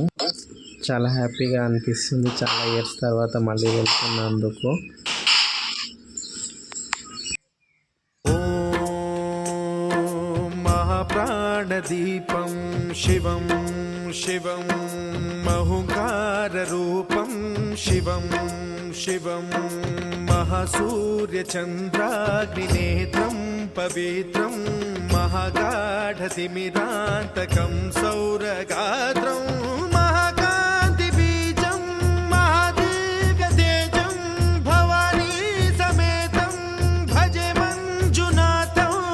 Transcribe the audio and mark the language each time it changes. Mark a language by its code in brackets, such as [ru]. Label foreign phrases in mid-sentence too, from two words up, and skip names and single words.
[te] చాలా హ్యాపీగా అనిపిస్తుంది చాలా ఇయర్స్ తర్వాత మళ్ళీ వెళ్తున్నందుకు. [sa] మహాప్రాణదీపం శివం శివం మహుంకార రూపం శివం శివం महासूर्यचन्द्राग्निनेत्रं पवित्रं महागाढतिमिरान्तकं सौरगात्रं महाकान्तिबीजं महादीर्घतेजं भवानी समेतं भजे मञ्जुनाथं।